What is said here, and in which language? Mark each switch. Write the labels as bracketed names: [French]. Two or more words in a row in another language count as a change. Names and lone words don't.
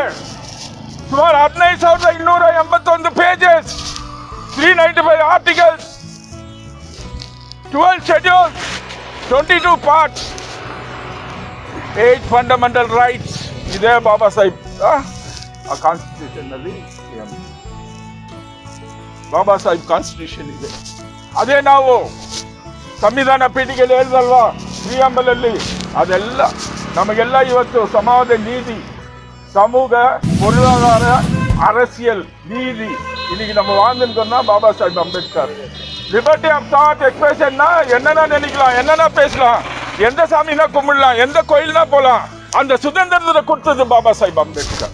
[Kannada] ಸುಮಾರು 15,281 ಪೇಜಸ್, 395 ಆರ್ಟಿಕಲ್ಸ್, 12 ಶೆಡ್ಯೂಲ್ಸ್, 22 ಪಾರ್ಟ್ಸ್, 8 [English] fundamental rights [Kannada] ಇದೆ ಬಾಬಾ ಸಾಹೇಬ್ ಆ ಕಾನ್ಸ್ಟಿಟ್ಯೂಷನ್ ನಲ್ಲಿ. ಬಾಬಾ ಸಾಹೇಬ್ ಕಾನ್ಸ್ಟಿಟ್ಯೂಷನ್ ಇದೆ. ಅದೇ ನಾವು ಸಂವಿಧಾನ ಪೀಠಿಗೆಯಲ್ಲಿ ಹೇಳಿದಲ್ವಾ ಪ್ರಿಯಾಂಬಲ್ ಅಲ್ಲಿ, ಅದೆಲ್ಲ ನಮಗೆಲ್ಲ ಇವತ್ತು ಸಮಾಜ ನೀತಿ, [Tamil] சமூக பொருளாதார அரசியல் நீதி இன்னைக்கு நம்ம வாழ்ந்துருக்கோம்னா பாபா சாஹேப் அம்பேத்கர். [English] liberty of thought [Tamil] எக்ஸ்பிரஷன்னா என்னென்ன நினைக்கலாம், என்னென்ன பேசலாம், எந்த சாமினா கும்பிடலாம், எந்த கோயில்னா போகலாம், அந்த சுதந்திரத்தை கொடுத்தது பாபா சாஹேப் அம்பேத்கர்.